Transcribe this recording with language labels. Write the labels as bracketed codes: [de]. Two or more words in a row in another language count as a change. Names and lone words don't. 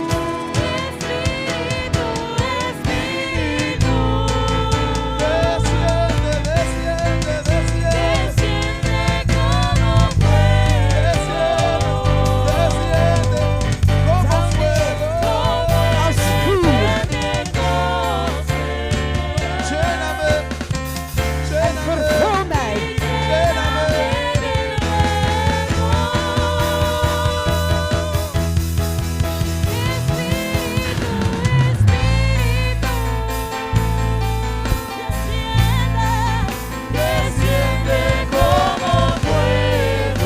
[es] Espíritu, Espíritu, Desciende, desciende, desciende. desciende como fuego, Desciende como fuego. [nl] Als vuur. [es] Pentecostés. Lléname, lléname, [nl] Vervul mij. [es] lléname. Desciende como fuego,